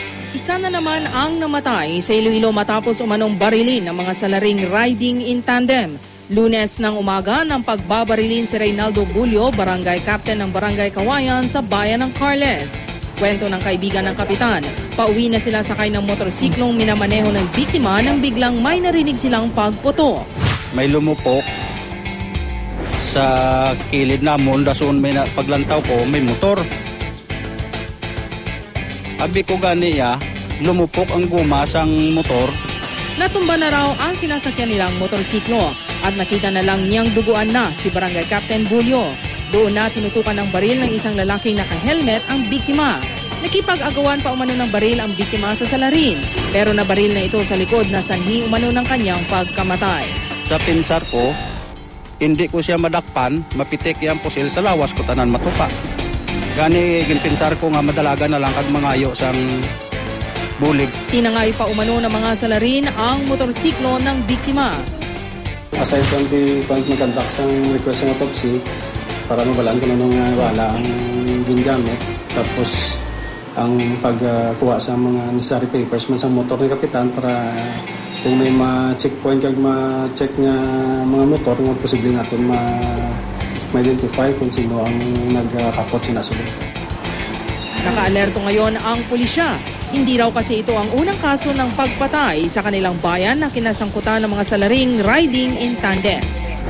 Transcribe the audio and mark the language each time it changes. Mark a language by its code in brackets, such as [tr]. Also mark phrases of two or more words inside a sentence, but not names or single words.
[tl] Isa na naman ang namatay sa Iloilo matapos umanong barilin ng mga salaring [en] riding in tandem. [tl] Lunes ng umaga nang pagbabarilin si Reynaldo Bulyo, barangay captain ng Barangay Kawayan sa bayan ng Carles. Kwento ng kaibigan ng kapitan, pauwi na sila sakay ng motorsiklong minamaneho ng biktima nang biglang may narinig silang pagputo. [hil] May lumupok sa kilid namon, dason may paglantaw ko, may motor. Abi ko ganiya, lumupok ang guma sang motor. [tl] Natumba na raw ang sinasakyan nilang motorsiklo at nakita na lang niyang duguan na si Barangay Captain Bulyo. Doon na tinutukan ng baril ng isang lalaking naka-helmet ang biktima. Nakipag-agawan pa umano ng baril ang biktima sa salarin, pero nabaril na ito sa likod na sanhi umano ng kanyang pagkamatay. [hil] Sa pinsar ko, [tl] hindi ko siya [hil] madakpan, mapitik yung pusil sa lawas ko tanan matupa. Gani ginpinsar ko nga madalaga na lang kag mangayo sang bulig. [tl] Tinangay pa umano ng mga salarin ang motorsiklo ng biktima. [en] Aside from the point [hil] mag-conduct sa request ng autopsy, para mabalaan ko na nung wala ang gingamit. Tapos ang pagkuha sa mga [en] necessary papers [hil] man sa motor ni Kapitan para kung may ma-checkpoint kag ma-check nga mga motor nga posible natin ma-identify kung sino ang nagkakapot sinasunod. [tl] Nakaalerto ngayon ang pulisya. Hindi raw kasi ito ang unang kaso ng pagpatay sa kanilang bayan na kinasangkutan ng mga salaring [en] riding in tandem.